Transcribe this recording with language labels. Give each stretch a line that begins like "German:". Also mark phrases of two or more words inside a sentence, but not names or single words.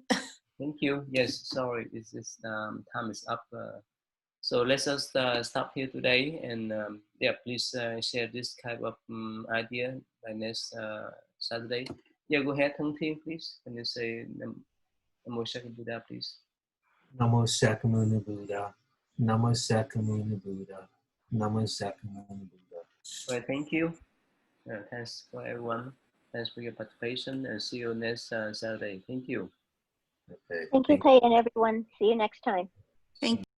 English: Thank you. Yes, sorry, time is up. So let's just stop here today, and please share this kind of idea by next Saturday. Yeah, go ahead, Thân Thiên, please. Can you say Namo Shakti Buddha, please?
Pali: Namo Sakyamuni Buddha. Namo Sakyamuni Buddha. Namo Sakyamuni Buddha.
English: All right, thank you. Thanks for everyone. Thanks for your participation, and see you next Saturday. Thank you. Okay. Thank you, Thầy, and everyone. See you next time. Thank you.